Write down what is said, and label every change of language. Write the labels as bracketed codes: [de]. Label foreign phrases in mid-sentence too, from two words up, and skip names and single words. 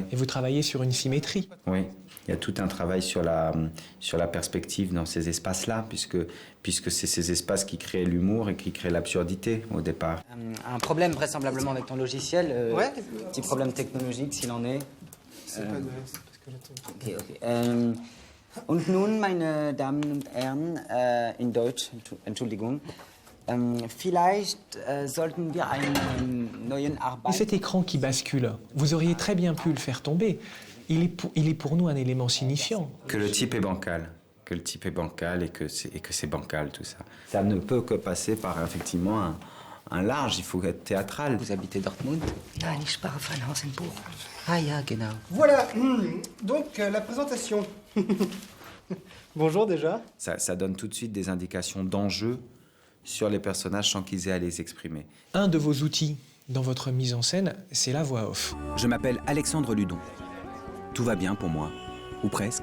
[fr] Et vous travaillez sur une symétrie. Oui, il y a tout un travail sur la perspective dans ces espaces-là, puisque c'est ces espaces qui créent l'humour et qui créent l'absurdité au départ. Un problème vraisemblablement avec ton logiciel. Ouais. Petit problème technologique s'il en est. C'est pas de... Okay, okay. [de] Und nun, meine Damen und Herren, in Deutsch, Entschuldigung, vielleicht sollten wir einen neuen [fr] Et [de] Arbeit... [fr] cet écran qui bascule, vous auriez très bien pu le faire tomber. Il est pour nous un élément signifiant. Que le type est bancal. Que le type est bancal et que c'est bancal, tout ça. Ça ne peut que passer par, effectivement, un large. Il faut être théâtral. Vous habitez Dortmund? [de] Nein, ich spare Weihenhausenbuch. Ah ja, genau. [fr] Voilà, donc la présentation. Bonjour déjà. Ça donne tout de suite des indications d'enjeu sur les personnages sans qu'ils aient à les exprimer. Un de vos outils dans votre mise en scène, c'est la voix off. Je m'appelle Alexandre Ludon. Tout va bien pour moi, ou presque.